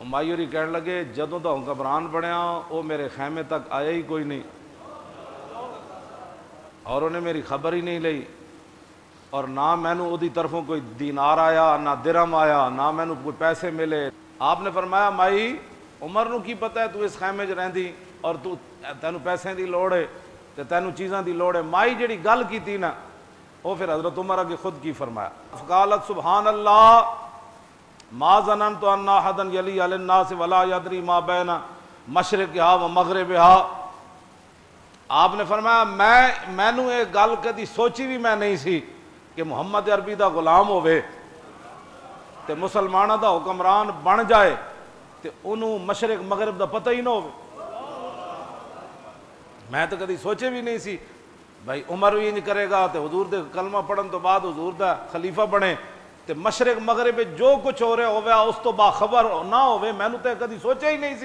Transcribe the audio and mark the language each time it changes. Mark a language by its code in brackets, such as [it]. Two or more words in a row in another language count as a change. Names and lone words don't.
[pa] مائی ہوری کہن لگے جدوں تو گھبران بنیا او میرے خیمے تک آیا ہی کوئی نہیں، اور انہیں میری خبر ہی نہیں لئی، اور نہ مینوں اودی طرفوں کوئی دینار آیا نہ درہم آیا، نہ مینوں کوئی پیسے ملے۔ آپ نے فرمایا مائی عمر نو کی پتہ ہے تو اس خیمے چ رہندی اور تو تینوں پیسے دی لوڑ ہے تے تینوں چیزاں دی لوڑ ہے۔ مائی جڑی گل کیتی نا وہ پھر حضرت عمر اگے خود کی فرمایا، [ar] فقالت سبحان اللہ ما ظننت ان احدا یلی علی الناس ولا یدری ما بین مشرقھا و مغربھا، [pa] آپ نے فرمایا مینوں یہ گل کدی سوچی بھی میں نہیں سی کہ محمد عربی دا غلام ہوئے تے مسلمانہ دا حکمران بن جائے تے انہوں مشرق مغرب دا پتہ ہی نہ ہوئے، میں تو کدی سوچے بھی نہیں سی بھائی عمر بھی نہیں کرے گا تے حضور دے کلمہ پڑھن تو بعد حضور دا خلیفہ بنے تے مشرق مغرب جو کچھ ہو رہا ہوئے اس تو باخبر نہ ہوئے، میں نے کدی سوچا ہی نہیں سی۔